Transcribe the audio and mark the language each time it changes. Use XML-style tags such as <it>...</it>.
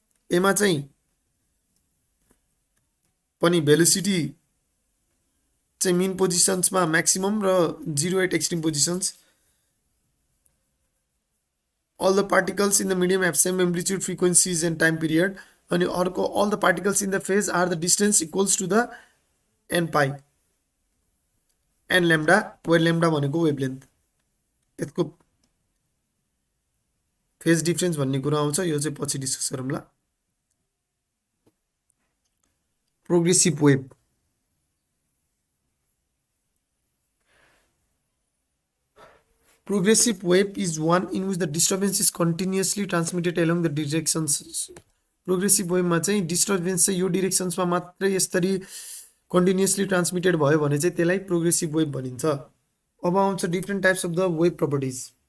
<ne>एमा चाहिँ पनि</ne> <en>velocity चाहिँ mean positions मा maximum र 0 at extreme positions. All the particles in the medium have same amplitude, frequencies and time period.</en> <ne>अनि अर्को</ne> <en>all the particles in the phase are the distance equals to the n pi n lambda, where lambda</en> <ne>भनेको</ne> <en>wavelength.</en> <ne>यसको phase difference भन्ने कुरा आउँछ, यो चाहिँ पछि डिस्कस गरौँला.</ne> <en>Progressive wave. Progressive wave is one in which the disturbance is continuously transmitted along the directions.</en> <ne>Progressive wave मा चाहिँ डिस्टर्बेन्स चाहिँ यो डिरेक्सन्समा मात्रै यसरी कन्टिन्युअसली ट्रान्समिटेड भयो भने चाहिँ त्यसलाई प्रोग्रेसिभ वेभ भनिन्छ. अब आउँछ</ne> <en>Different types of the wave properties.</en>